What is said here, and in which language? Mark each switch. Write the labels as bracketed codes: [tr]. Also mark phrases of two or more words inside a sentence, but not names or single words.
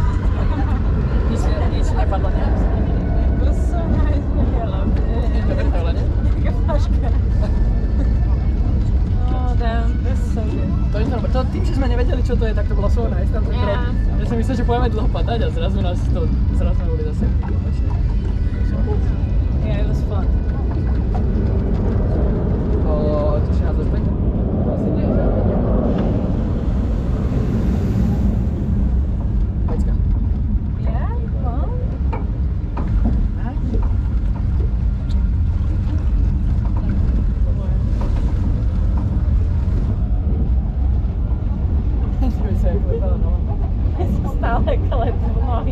[sk] Nič nepadlo, ne? [en] To so nice, I love it. [sk] Dobre to ale ne? Taká flaška. [en] Oh damn, that's so good. [sk] To tým, že sme nevedeli, čo to je, tak to bolo [en] so nice. [sk] Tam ten krok. Ja som myslel, že pôjdeme dlho padať a zrazu sme boli zase. [en] Yeah, it was fun. [sk] Teší nás opäť? To asi nie je. Peťka. [en] Yeah, fun. [sk] Ja som stále klepu nohy.